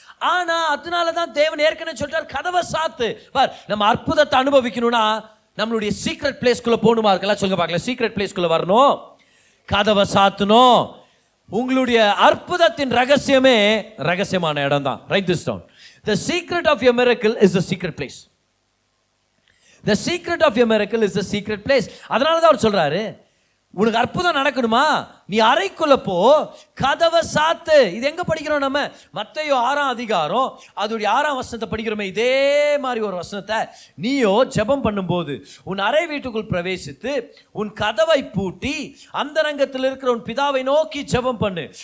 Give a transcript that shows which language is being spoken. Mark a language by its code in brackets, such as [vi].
[ta] ஆனா அதனாலதான் தேவன் ஏற்கனவே சொல்றார், கதவை சாத்து. பார், நம்ம அற்புதத்தை அனுபவிக்கணும்னா நம்மளுடைய சீக்ரெட் பிளேஸ்க்குள்ள போகணுமா இருக்கலாம். சொல்லுங்க பார்க்கலாம், சீக்ரெட் பிளேஸ்க்குள்ள வரணும், கதவை சாத்தணும். உங்களுடைய அற்புதத்தின் ரகசியமே ரகசியமான இடம் தான். [en] Write this down. The secret of your miracle is the secret place. The secret of your miracle is the secret place. [ta] அதனால தான் அவர் சொல்றாரு, உனக்கு அற்புதம் நடக்கணுமா, நீ அறைக்குள்ள போ, கதவை சாத்து. இது எங்க படிக்கிறோம் நம்ம? மத்தேயு 6ஆம் அதிகாரம் அதோடைய 6ஆம் வசனத்தை படிக்கிறோமே. இதே மாதிரி ஒரு வசனத்தை நீயோ ஜெபம் பண்ணும்போது உன் அறை வீட்டுக்குள் பிரவேசித்து உன் கதவை பூட்டி அந்தரங்கத்தில் இருக்கிற உன் பிதாவை நோக்கி ஜெபம் பண்ணு.